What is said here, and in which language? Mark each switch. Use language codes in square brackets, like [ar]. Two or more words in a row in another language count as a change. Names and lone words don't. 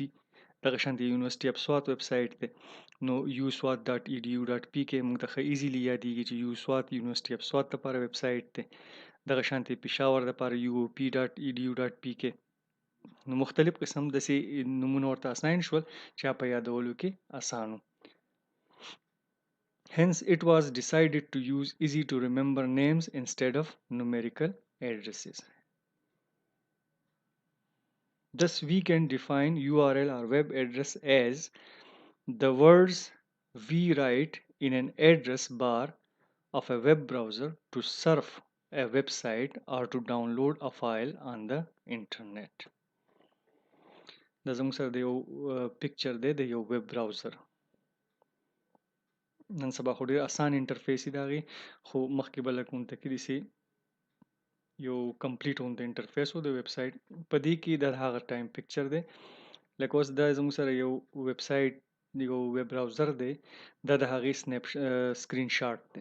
[ps] دغه شانتي یونیورسيټي اف سوات [en] web site [ps] دی، نو uswat.edu.pk مونږ ته ښه ایزیلی یادېږي چې uswat یونیورسيټي اف سوات لپاره [en] web site [ps] دی. دغه شانتي پېښور لپاره uop.edu.pk. نو مختلف قسم داسې نومونه ورته اساین شول چې په یادولو کې اسانو. [en] Hence, it was decided to use easy to remember names instead of numerical addresses. Thus, we can define URL or web address as the words we write in an address bar of a web browser to surf a website or to download a file on the internet. [ps] دا زموږ سره د یو پکچر دی د یو [en] web browser. [ps] نن سبا خو ډېر اسان انټرفیس دی هغې، خو مخکې به لږ مونږ ته کې داسې یو کمپلیټ غونته انټرفیس و د [en] web site. [ps] په دې کې د هغه ټایم پکچر دی. لکه اوس دا زموږ سره یو [en] web site [ps] یو [en] web browser [ps] دی، دا د هغې [en] screen shot [ps] دی.